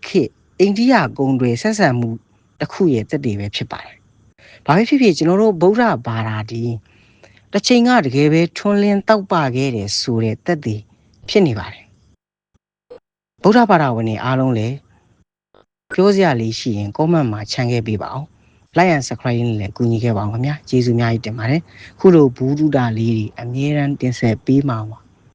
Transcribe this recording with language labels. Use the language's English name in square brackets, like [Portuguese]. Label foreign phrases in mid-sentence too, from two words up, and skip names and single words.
[Burmese] ခေတ်အိန္ဒိယကုန်သွယ်ဆက်ဆံမှုတစ်ခုရဲ့သက်တည်ပဲဖြစ်ပါတယ်။ဘာပဲဖြစ်ဖြစ်ကျွန်တော်တို့ဗုဒ္ဓဘာသာဒီတစ်ချိန်ကတကယ်ပဲထွန်းလင်းတောက်ပခဲ့တယ်ဆိုတဲ့သက်တည်ဖြစ်နေပါတယ်။ဗုဒ္ဓဘာသာဝင်တွေအားလုံးလည်းပြောစရာလေးရှိရင် comment မှာခြံခဲ့ပေးပါအောင်။ [English] like and subscribe [Burmese] နဲ့လည်းကူညီခဲ့ပါအောင်ခင်ဗျာ။ကျေးဇူးအများကြီးတင်ပါတယ်။ခုလိုဘူဒ္ဓလေးတွေအမြဲတမ်းတင်ဆက်ပေးမှာပါ